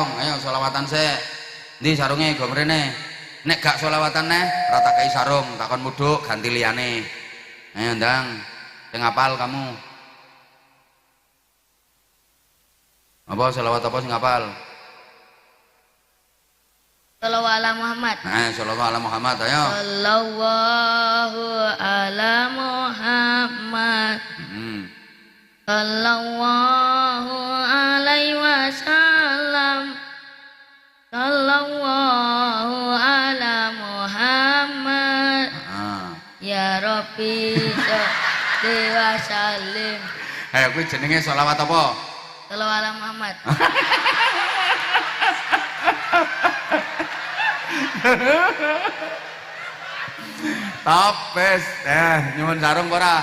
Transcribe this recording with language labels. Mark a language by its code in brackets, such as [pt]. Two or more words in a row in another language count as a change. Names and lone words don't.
[jv] Ayo selawatan sik. Ndi sarunge go mrene. Nek gak selawatan neh ora tak kei sarung, takon mudhuk ganti liyane. Ayo ndang. Sing hafal kamu. Apa selawat apa sing hafal? [ar] صلى الله على محمد. صلى الله على محمد, ayo. صلى الله على محمد. صلى الله عليه وسلم. صلى الله على محمد. يا رب صل وسلم. [jv] Ayo kuwi jenenge selawat apa? [ar] صلى الله على محمد. [jv] Tapes, nyuwun sarung ora?